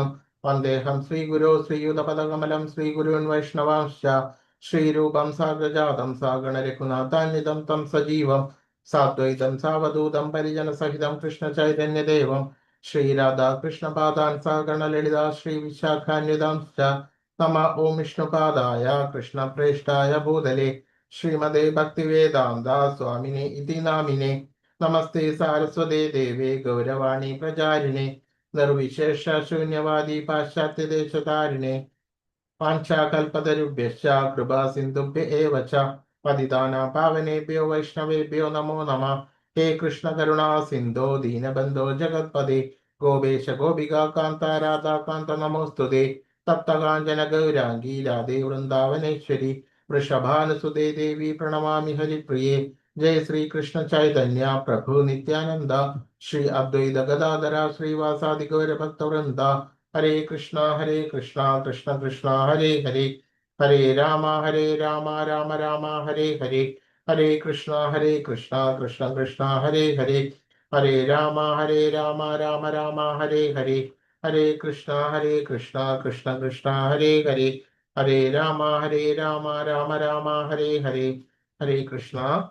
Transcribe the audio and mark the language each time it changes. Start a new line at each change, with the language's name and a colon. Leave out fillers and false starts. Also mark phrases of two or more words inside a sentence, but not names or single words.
Sanskrit: വന്ദേഹം ശ്രീഗുരോ ശ്രീയുതപദകമലം ശ്രീഗുരുൻ വൈഷ്ണവാംശ്ച ശ്രീരൂപം സാഗ്രജാതം സാഗണരഘുനാഥാന്വിതം തം സജീവം സാദ്വൈതം സാവധൂതം പരിജനസഹിതം കൃഷ്ണ ചൈതന്യദേവം ശ്രീരാധാകൃഷ്ണപാദാൻ സഹഗണ ലളിതാ ശ്രീ വിശാഖാന്വിതാംശ്ച നമ ഓം വിഷ്ണുപാദായ കൃഷ്ണപ്രേഷ്ഠായ ഭൂതലേ ശ്രീമതേ ഭക്തിവേദാന്ത സ്വാമിനെ ഇതി നാമിനെ. നമസ്തേ സാരസ്വതേ ദേവേ ഗൗരവാണി പ്രചാരിണേ നിർവിശേഷ ശൂന്യവാദി പാശ്ചാത്യദേശതാരിണേ വാഞ്ചാകൽപതരുഭ്യശ്ച കൃപാ സിന്ധുഭ്യ ഏവ ച പതിതാനാം പാവനേഭ്യോ വൈഷ്ണവേഭ്യോ നമോ നമഃ. ഹേ കൃഷ്ണ കരുണാ സിന്ധോ ദീനബന്ധോ ജഗത്പദേ ഗോപേശ ഗോപികാ കാന്ത രാധാകാന്ത നമോസ്തുതേ. തപ്തകാഞ്ചന ഗൗരാംഗീ രാധേ വൃന്ദാവനേശ്വരി വൃഷഭാനുസുതേ ദേവി പ്രണമാമി ഹരിപ്രിയേ. ജയ ശ്രീ കൃഷ്ണ ചൈതന്യ പ്രഭു നിത്യാനന്ദ ശ്രീ അദ്വൈത ഗദാധര ശ്രീവാസാദി ഗൗരഭക്തവൃന്ദ. ഹരേ കൃഷ്ണ കൃഷ്ണ കൃഷ്ണ ഹരേ ഹരേ ഹരേ രാമ രാമ രാമ ഹരേ ഹരേ. ഹരേ കൃഷ്ണ കൃഷ്ണ കൃഷ്ണ ഹരേ ഹരേ. ഹരേ രാമ രാമ രാമ ഹരേ ഹരേ. ഹരേ കൃഷ്ണ കൃഷ്ണ കൃഷ്ണ ഹരേ ഹരേ. ഹരേ രാമ രാമ രാമ ഹരേ ഹരേ. ഹരേ കൃഷ്ണ.